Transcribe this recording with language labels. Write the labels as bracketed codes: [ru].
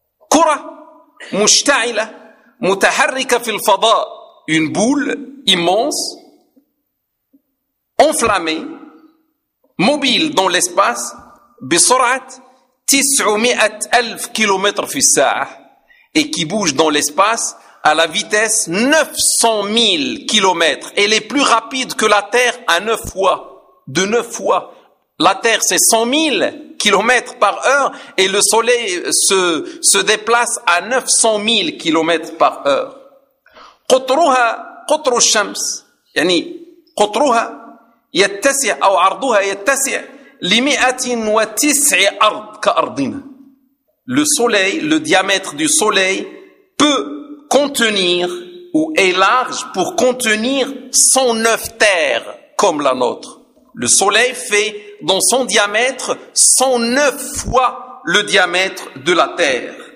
[ar] Kura mushta'ila mutaharrika fil fada, [fr] une boule immense enflammée mobile dans l'espace [ar] bi sur'at [fr] 900,000 kilomètres [ar] fi sa'a, [fr] et qui bouge dans l'espace à la vitesse 900,000 kilomètres. Elle est plus rapide que la Terre à 9 fois. De 9 fois. La Terre, c'est 100,000 kilomètres par heure, et le Soleil se déplace à 900,000 kilomètres par heure. [ar] قطرها قطر الشمس, يعني قطرها يتسع أو عرضها يتسع ل109 أرض كأرضنا. [fr] Le Soleil, le diamètre du Soleil peut contenir ou est large pour contenir 109 terres comme la nôtre. Le soleil fait dans son diamètre 109 fois le diamètre de la terre.